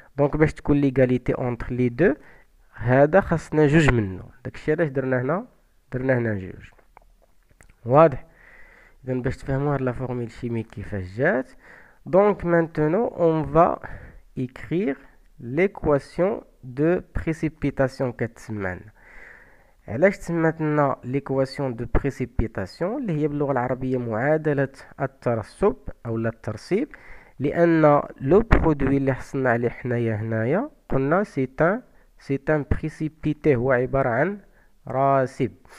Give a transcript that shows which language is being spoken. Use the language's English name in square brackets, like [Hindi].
[Arabic] دونك باش تكون [French] l'égalité entre les deux [Arabic] هذا خاصنا جوج منه، داكشي علاش درنا هنا جوج. واضح؟ اذا باش تفهموا هاد لا فورميل شيميك كيفاش جات. [French] دونك maintenant on va écrire l'équation de précipitation كتسمى. [Arabic] علاش تسمات لنا [French] l'équation de précipitation [Arabic] اللي هي باللغه العربيه معادله الترسب او الترسيب؟ لان لو برودوي اللي حصلنا عليه حنايا هنايا قلنا سي ان بريسيبيتي، هو عبارة عن راسب.